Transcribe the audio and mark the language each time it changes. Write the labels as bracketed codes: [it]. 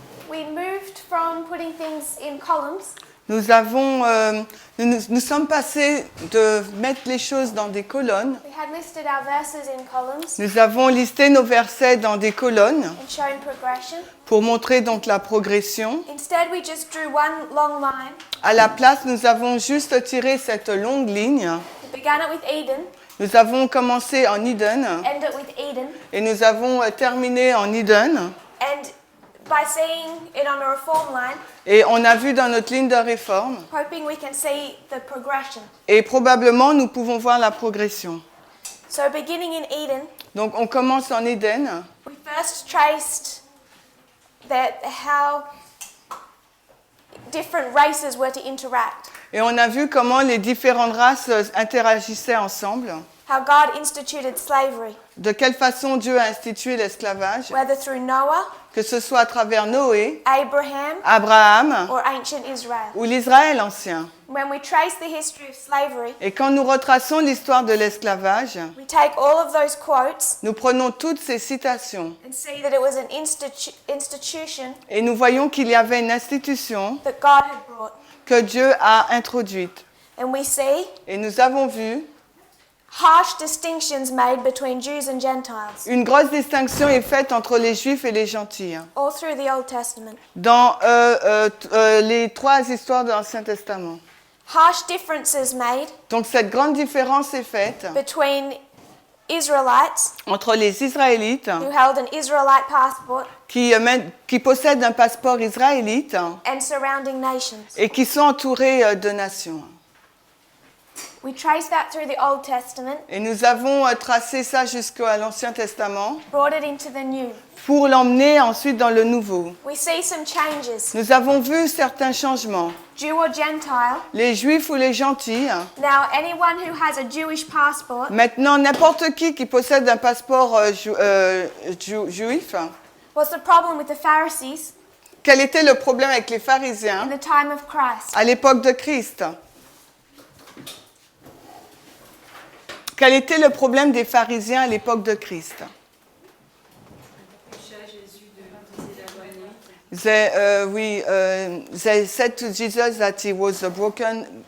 [en] We moved from putting things in columns. [fr] nous sommes passés de mettre les choses dans des colonnes. [en] We had listed our verses in columns [fr] Nous avons listé nos versets dans des colonnes [en] and shown progression. [fr] pour montrer donc la progression. [en] Instead, we just drew one long line. [fr] À la place, nous avons juste tiré cette longue ligne. [en] We began it with Eden, [fr] Nous avons commencé en Eden [en] ended it with Eden, [fr] et nous avons terminé en Eden. [en] and by seeing it on a reform line, [fr] Et on a vu dans notre ligne de réforme [en] hoping we can see the progression. [fr] et probablement nous pouvons voir la progression. [en] So beginning in Eden, [fr] Donc on commence en Eden. [en] we first traced how different races were to interact, [fr] Et on a vu comment les différentes races interagissaient ensemble, [en] how God instituted slavery, [fr] de quelle façon Dieu a institué l'esclavage, [en] whether through Noah, [fr] que ce soit à travers Noé, [en] Abraham, [fr] Abraham [en] or ancient Israel. [fr] ou l'Israël ancien. [en] When we trace the history of slavery, [fr] Et quand nous retraçons l'histoire de l'esclavage, [en] we take all of those quotes [fr] nous prenons toutes ces citations [en] and see that it was an institution [fr] et nous voyons qu'il y avait une institution [en] that God had brought. [fr] que Dieu a introduite. [en] And we see [fr] Et nous avons vu [en] harsh distinctions made between Jews and Gentiles [fr] une grosse distinction est faite entre les Juifs et les gentils [en] all through the Old Testament. [fr] dans les trois histoires de l'Ancien Testament. [en] Harsh differences made [fr] Donc cette grande différence est faite [en] between Israelites [fr] entre les Israélites [en] who held an Israelite passport [fr] qui possèdent un passeport israélite [en] and surrounding nations. [fr] et qui sont entourés de nations. [en] We trace that through the Old Testament, [fr] Et nous avons tracé ça jusqu'à l'Ancien Testament [en] brought it into the New. [fr] pour l'emmener ensuite dans le Nouveau. [en] We see some changes. [fr] Nous avons vu certains changements. [en] Jew or Gentile. [fr] Les Juifs ou les gentils. [en] Now, anyone who has a Jewish passport [fr] Maintenant, n'importe qui possède un passeport juif. [en] What's the problem with the Pharisees [fr] Quel était le problème avec les [en] in [fr] pharisiens [en] the time of Christ? [fr] à l'époque de Christ? Quel était le problème des pharisiens à l'époque de Christ? [en] They said to Jesus that he was broken.